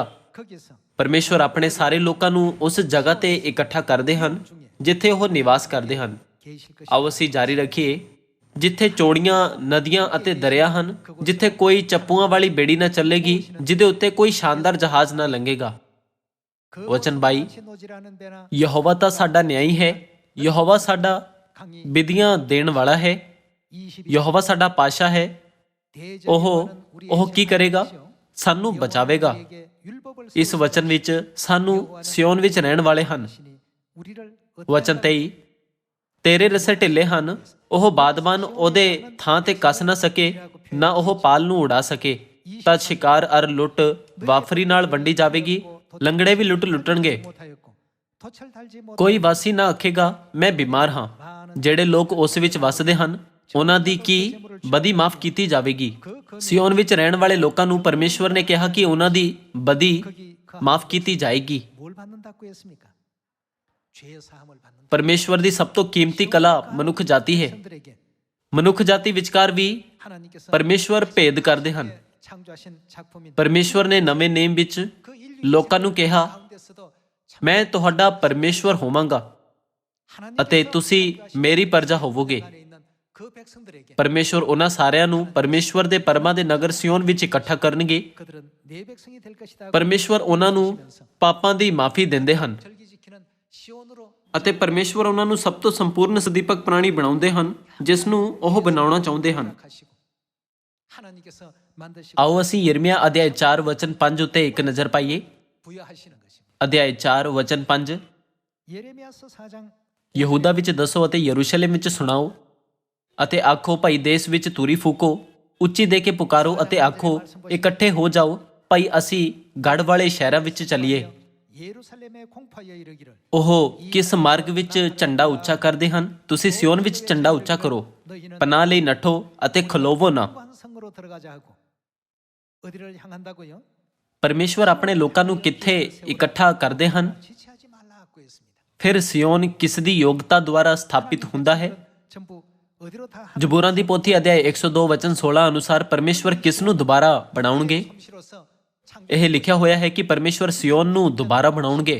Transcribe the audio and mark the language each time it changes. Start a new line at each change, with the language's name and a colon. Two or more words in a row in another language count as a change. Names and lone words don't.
Korean: 거기서
Punjabi: ਪਰਮੇਸ਼ਵਰ ਆਪਣੇ ਸਾਰੇ ਲੋਕਾਂ ਨੂੰ ਉਸ ਜਗ੍ਹਾ ਤੇ ਇਕੱਠਾ ਕਰਦੇ ਹਨ ਜਿੱਥੇ ਉਹ ਨਿਵਾਸ ਕਰਦੇ ਹਨ।
Korean: 계실 것이
Punjabi: ਆਓ ਅਸੀਂ ਜਾਰੀ ਰੱਖੀਏ। ਜਿੱਥੇ ਚੌੜੀਆਂ ਨਦੀਆਂ ਅਤੇ ਦਰਿਆ ਹਨ, ਜਿੱਥੇ ਕੋਈ ਚੱਪੂਆਂ ਵਾਲੀ ਬੇੜੀ ਨਾ ਚੱਲੇਗੀ, ਜਿਹਦੇ ਉੱਤੇ ਕੋਈ ਸ਼ਾਨਦਾਰ ਜਹਾਜ਼ ਨਾ ਲੰਘੇਗਾ।
Korean: 그
Punjabi: ਵਚਨ 22,
Korean: 같이 노지라는 데나
Punjabi: ਯਹੋਵਾ ਤਾਂ ਸਾਡਾ ਨਿਆਈ ਹੈ, ਯਹੋਵਾ ਸਾਡਾ
Korean: 강이
Punjabi: ਵਿਧੀਆਂ ਦੇਣ ਵਾਲਾ ਹੈ,
Korean: 22
Punjabi: ਯਹੋਵਾ ਸਾਡਾ ਪਾਸ਼ਾ ਹੈ।
Korean: 대적이
Punjabi: ਉਹ
Korean: 많은 우리의
Punjabi: ਉਹ ਕੀ ਕਰੇਗਾ?
Korean: 하나님이시여,
Punjabi: ਸਾਨੂੰ ਬਚਾਵੇਗਾ।
Korean: 우리에게 율법을
Punjabi: ਇਸ ਵਚਨ ਵਿੱਚ ਸਾਨੂੰ ਸਿਯੋਨ ਵਿੱਚ ਰਹਿਣ ਵਾਲੇ ਹਨ।
Korean: 세우시니 우리를
Punjabi: ਵਚਨ 23, ਤੇਰੇ ਰਸੇ ਢਿੱਲੇ ਹਨ, ਉਹ ਬਾਦਬਾਨ ਉਹਦੇ ਥਾਂ ਤੇ ਕੱਸ ਨਾ ਸਕੇ, ਨਾ ਉਹ ਪਾਲ ਨੂੰ ਉਡਾ ਸਕੇ। ਤਾਂ ਸ਼ਿਕਾਰ ਅਰ ਲੁੱਟ ਵਾਫਰੀ ਨਾਲ ਵੰਡੀ ਜਾਵੇਗੀ, ਲੰਗੜੇ ਵੀ ਲੁੱਟਣਗੇ।
Korean: 못하였고 덫을 달지 못
Punjabi: ਕੋਈ ਵਾਸੀ ਨਾ ਆਖੇਗਾ ਮੈਂ ਬਿਮਾਰ ਹਾਂ। ਜਿਹੜੇ ਲੋਕ ਉਸ ਵਿੱਚ ਵੱਸਦੇ ਹਨ, ਉਹਨਾਂ ਦੀ ਕੀ ਬਦੀ ਮਾਫ ਕੀਤੀ ਜਾਵੇਗੀ। ਸਿਯੋਨ ਵਿੱਚ ਰਹਿਣ ਵਾਲੇ ਲੋਕਾਂ ਨੂੰ ਪਰਮੇਸ਼ਵਰ ਨੇ ਕਿਹਾ ਕਿ ਉਹਨਾਂ ਦੀ ਬਦੀ
Korean: 거기 그
Punjabi: ਮਾਫ ਕੀਤੀ ਜਾਏਗੀ।
Korean: 뭘 받는다고 했습니까? 죄의 사함을 받는
Punjabi: ਪਰਮੇਸ਼ਵਰ ਦੀ ਸਭ ਤੋਂ ਕੀਮਤੀ ਕਲਾ ਮਨੁੱਖ ਜਾਤੀ ਹੈ।
Korean: 사람들에게
Punjabi: ਮਨੁੱਖ ਜਾਤੀ ਵਿਚਕਾਰ ਵੀ
Korean: 하나님께서
Punjabi: ਪਰਮੇਸ਼ਵਰ ਭੇਦ ਕਰਦੇ ਹਨ।
Korean: 창조하신 작품인
Punjabi: ਪਰਮੇਸ਼ਵਰ ਨੇ ਨਵੇਂ ਨੇਮ ਵਿੱਚ
Korean: 그 인류
Punjabi: ਲੋਕਾਂ ਨੂੰ ਕਿਹਾ,
Korean: 가운데서도
Punjabi: ਮੈਂ ਤੁਹਾਡਾ ਪਰਮੇਸ਼ਵਰ ਹੋਵਾਂਗਾ ਅਤੇ
Korean: 하나님께서
Punjabi: ਤੁਸੀਂ ਮੇਰੀ ਪ੍ਰਜਾ ਹੋਵੋਗੇ।
Korean: 안에 있는 그 백성들에게
Punjabi: ਪਰਮੇਸ਼ਵਰ ਉਹਨਾਂ ਸਾਰਿਆਂ ਨੂੰ ਪਰਮੇਸ਼ਵਰ ਦੇ ਪਰਮਾਂ ਦੇ ਨਗਰ ਸਿਯੋਨ ਵਿੱਚ ਇਕੱਠਾ ਕਰਨਗੇ।
Korean: 그들은 내 백성이 될 것이다.
Punjabi: ਪਰਮੇਸ਼ਵਰ ਉਹਨਾਂ ਨੂੰ ਪਾਪਾਂ ਦੀ ਮਾਫੀ ਦਿੰਦੇ ਹਨ
Korean: 절기 지키는 시온으로
Punjabi: ਅਤੇ ਪਰਮੇਸ਼ਵਰ ਉਹਨਾਂ ਨੂੰ ਸਭ ਤੋਂ ਸੰਪੂਰਨ ਸਦੀਪਕ ਪ੍ਰਾਣੀ ਬਣਾਉਂਦੇ ਹਨ, ਜਿਸ ਨੂੰ ਉਹ ਬਣਾਉਣਾ ਚਾਹੁੰਦੇ ਹਨ।
Korean: 하시고 하나님께서 만드시고
Punjabi: ਆਓ ਅਸੀਂ ਯਿਰਮੀਆ ਅਧਿਆਇ 4 ਵਚਨ 5 ਉੱਤੇ ਇੱਕ ਨਜ਼ਰ ਪਾਈਏ।
Korean: 부여하시는 것입니다.
Punjabi: ਅਧਿਆਇ 4 ਵਚਨ 5,
Korean: 예레미야서 4장
Punjabi: ਯਹੂਦਾ ਵਿੱਚ ਦੱਸੋ ਅਤੇ ਯਰੂਸ਼ਲਮ ਵਿੱਚ ਸੁਣਾਓ ਅਤੇ ਆਖੋ, ਭਾਈ ਦੇਸ਼ ਵਿੱਚ ਤੂਰੀ ਫੂਕੋ, ਉੱਚੀ ਦੇ ਕੇ ਪੁਕਾਰੋ ਅਤੇ ਆਖੋ, ਇਕੱਠੇ ਹੋ ਜਾਓ, ਭਾਈ ਅਸੀਂ ਗੜ੍ਹ ਵਾਲੇ ਸ਼ਹਿਰਾਂ ਵਿੱਚ ਚੱਲੀਏ।
Korean: 예루살렘에 공파여 이르기를
Punjabi: ਉਹ ਕਿਸ ਮਾਰਗ ਵਿੱਚ ਝੰਡਾ ਉੱਚਾ ਕਰਦੇ ਹਨ? ਤੁਸੀਂ ਸਿਯੋਨ ਵਿੱਚ ਝੰਡਾ ਉੱਚਾ ਕਰੋ,
Korean: 너희는
Punjabi: ਪਨਾਹ ਲਈ ਨੱਠੋ ਅਤੇ ਖਲੋਵੋ ਨਾ।
Korean: 성으로 들어가자 하고 어디를 향한다고요?
Punjabi: ਪਰਮੇਸ਼ਵਰ ਆਪਣੇ ਲੋਕਾਂ ਨੂੰ ਕਿੱਥੇ ਇਕੱਠਾ ਕਰਦੇ ਹਨ?
Korean: 지체하지 말라고 했습니다.
Punjabi: ਫਿਰ ਸਿਯੋਨ ਕਿਸ ਦੀ ਯੋਗਤਾ ਦੁਆਰਾ ਸਥਾਪਿਤ ਹੁੰਦਾ ਹੈ?
Korean: 전부 어디로 다
Punjabi: ਜ਼ਬੂਰਾਂ ਦੀ ਪੋਥੀ ਅਧਿਆਇ 102 ਵਚਨ 16 ਅਨੁਸਾਰ ਪਰਮੇਸ਼ਵਰ ਕਿਸ ਨੂੰ ਦੁਬਾਰਾ ਬਣਾਉਣਗੇ?
Korean: 함시로서
Punjabi: ਇਹ ਲਿਖਿਆ ਹੋਇਆ ਹੈ ਕਿ ਪਰਮੇਸ਼ਵਰ ਸਿਯੋਨ ਨੂੰ ਦੁਬਾਰਾ ਬਣਾਉਣਗੇ।